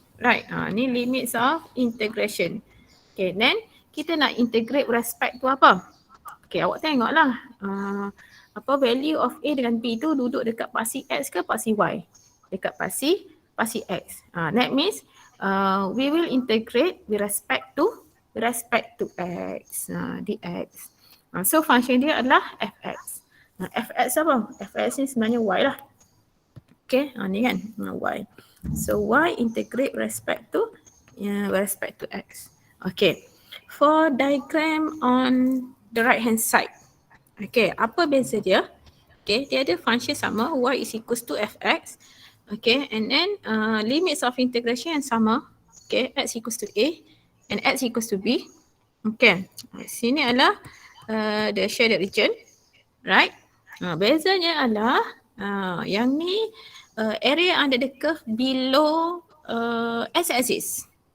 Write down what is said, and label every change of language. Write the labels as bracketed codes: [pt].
[en] Right, [ms] ni [en] limits of integration. Okay, then [ms] kita nak [en] integrate respect to [ms] apa? Okay, awak tengoklah apa [en] value of [ms] A dengan B tu duduk dekat pasi X ke pasi Y? Dekat pasi X. [en] That means we will integrate with respect to X, dx. [ms] So function dia adalah fx. Fx apa? Fx ni sebenarnya Y lah. Okay, ni kan Y. [en] So Y integrate respect to X. Okay, for diagram on the right hand side. [ms] Okay, apa beza dia? Okay, dia ada function sama, [en] y is equals to fx. Okay, and then limits of integration [ms] yang sama. [en] Okay, x equals to a and x equals to b. Okay, [ms] sini adalah [en] the shaded region. Right? [ms] Bezanya adalah yang ni [en] area under the curve below x-axis.